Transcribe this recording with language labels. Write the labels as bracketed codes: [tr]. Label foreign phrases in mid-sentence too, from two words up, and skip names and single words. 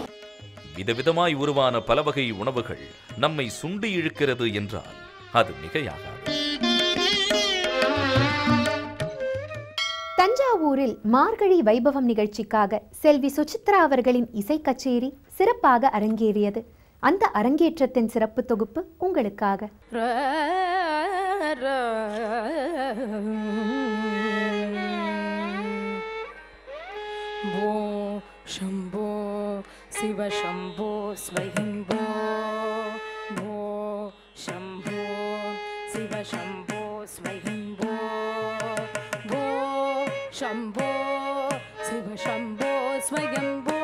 [ta] விதவிதமாய் உருவான பல வகை உணவுகள் நம்மை சுண்டி இழுக்கிறது என்றால் அது மிகையாகாது. தஞ்சாவூரில் மார்கழி வைபவம் நிகழ்ச்சிக்காக செல்வி சுசித்ரா அவர்களின் இசை கச்சேரி சிறப்பாக அரங்கேறியது. அந்த அரங்கேற்றத்தின் சிறப்பு தொகுப்பு உங்களுக்காக. [sa] शंभो शिव शंभो स्वयंभो भो शंभो शिव शंभो स्वयंभो भो शंभो शिव शंभो स्वयंभो